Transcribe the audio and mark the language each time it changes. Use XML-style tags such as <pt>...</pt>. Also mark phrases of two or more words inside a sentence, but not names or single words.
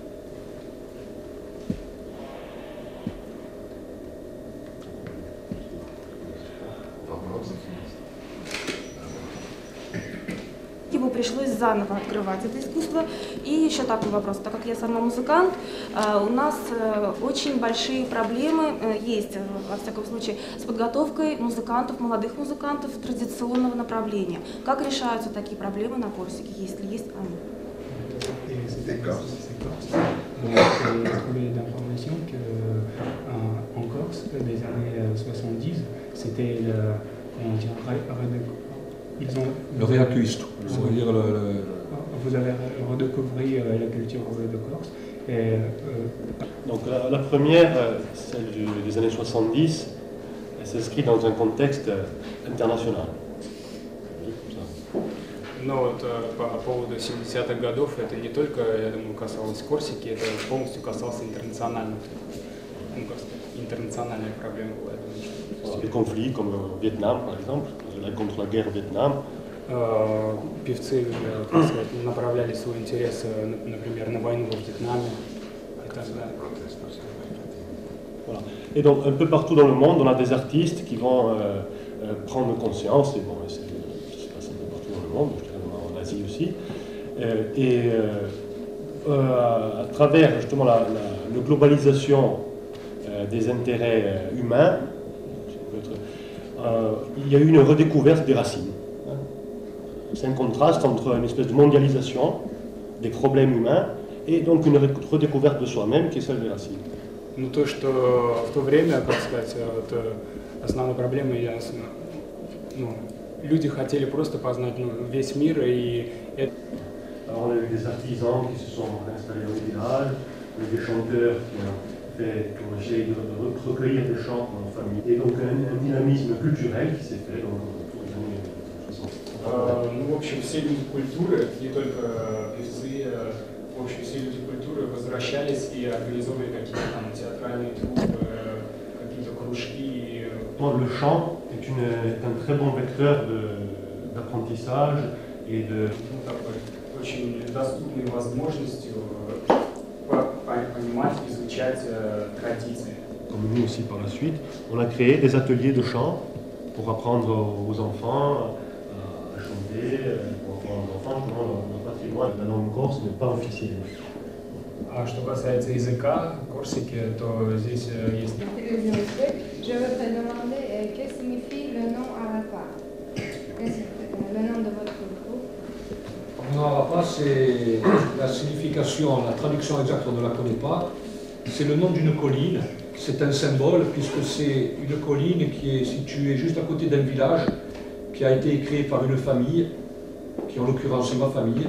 <ru>Ему пришлось заново открывать это искусство. И еще такой вопрос, так как я сама музыкант, у нас очень большие проблемы есть, во всяком случае, с подготовкой музыкантов, молодых музыкантов традиционного направления. Как решаются такие проблемы на Корсике, если есть они?</ru> <fr>D'information qu'en Corse, des années 70, c'était Le réaccuiste, c'est-à-dire vous avez redécouvert la culture de Corse. Et, donc la première, celle des années 70, elle s'inscrit dans un contexte international.</fr> <ru>Но вот по поводу 70-х годов, это не только, я думаю, касалось Корсики, это полностью касалось интернациональной проблемы.</ru> <fr>Des conflits comme au Vietnam, par exemple, contre la guerre au Vietnam.</fr> <ru>Певцы, так сказать, направляли свой интерес, например, на войну во Вьетнаме и так далее.</ru> <fr>Voilà. Et donc, un peu partout dans le monde, on a des artistes qui vont prendre conscience, et bon, ça se passe un peu partout dans le monde, je dirais en Asie aussi, à travers justement la globalisation des intérêts humains, il y a eu une redécouverte des racines. C'est un contraste entre une espèce de mondialisation des problèmes humains et donc une redécouverte de soi-même qui est celle des racines.</fr> <ru>Ну то, что в то время, как сказать, вот, основной проблемой, люди хотели просто познать весь мир и</ru> <fr>Alors, on a eu des artisans qui se sont installés au village, des chanteurs qui ont essayé de recueillir des chants dans leur famille. Et donc un dynamisme culturel qui s'est fait dans les années 60.</fr> <ru>Ну, в общем, все люди культуры, не только певцы, в общем, все люди культуры возвращались и организовывали какие-то там театральные труппы, какие-то кружки.</ru> <fr>Le chant est un très bon vecteur d'apprentissage et de...</fr> <ru>Такой очень доступной возможностью понимать, изучать традиции.</ru> <fr>Comme nous aussi par la suite, on a créé des ateliers de chant pour apprendre aux enfants à chanter, pour apprendre aux enfants comment le patrimoine de la langue corse n'est pas officiel.</fr> <ru>А что касается языка Корсики, то здесь есть...</ru> <fr>Je veux te demander que signifie le nom Arapa. Le nom de votre groupe. Le nom Arapa, c'est la signification, la traduction exacte, on ne la connaît pas. C'est le nom d'une colline. C'est un symbole puisque c'est une colline qui est située juste à côté d'un village qui a été créé par une famille, qui en l'occurrence est ma famille.</fr>